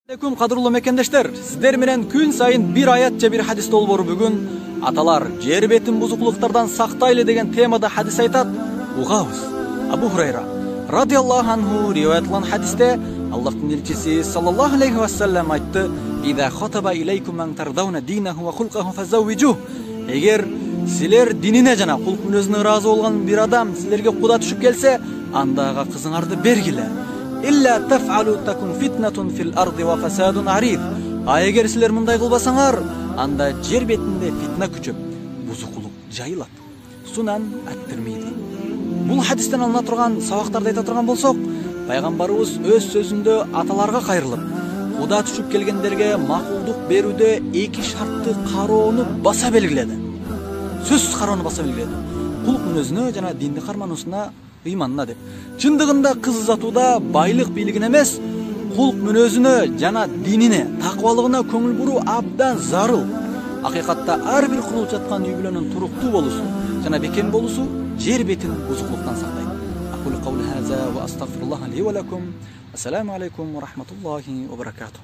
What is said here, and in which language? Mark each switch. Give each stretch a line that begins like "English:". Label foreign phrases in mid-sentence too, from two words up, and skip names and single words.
Kyrgyz: Алейкум, кадырлуу мекендештер, сиздер менен күн сайын бир аят же бир хадис долбоору. Бүгүн аталар жер бетин бузуклуктардан сактайлы деген темада хадис айтат. Угабыз.
Arabic: أبو هريرة رضي الله عنه
Kyrgyz: риwayatlanan хадисте Аллахтын элчиси
Arabic: صلى الله عليه وسلم айтты: "إذا خطب إليكم من ترضون دينه وخلقه فزوجوه."
Kyrgyz: Эгер силер динине жана кулк мүнөзүнө ыраазы болгон бир адам силерге куда түшүп келсе, андага кызыңарды бергиле.
Arabic: إلا تفعلوا تكن فتنة في الأرض وفساد عريض.
Kyrgyz: Эгер силер мындай кылбасаңар, анда жер бетинде фитна күчөп, бузукулук жайылат. Сунан ат-Тирмизи. Бул хадистен алына турган сабактарды айта турган болсок, пайгамбарыбыз өз сөзүндө аталарга кайрылып, куда түшүп келгендерге макулдук берүүдө эки шартты кароону баса белгиледи. Сөзсүз кароону баса белгиледи. Кулк мүнөзүнө жана динди кармануусуна, ыйманына деп. Чындыгында кыз узатууда байлык бийлигин эмес, кулк мүнөзүнө жана динине, такыбалыгына көңүл буруу абдан зарыл. Акыйкатта ар бир курулуп жаткан үй бүлөнүн туруктуу болуусу жана бекем болуусу жер бетин бузуклуктан сактайт.
Arabic: أقول قولي هذا وأستغفر الله لي ولكم. السلام عليكم ورحمة الله وبركاته.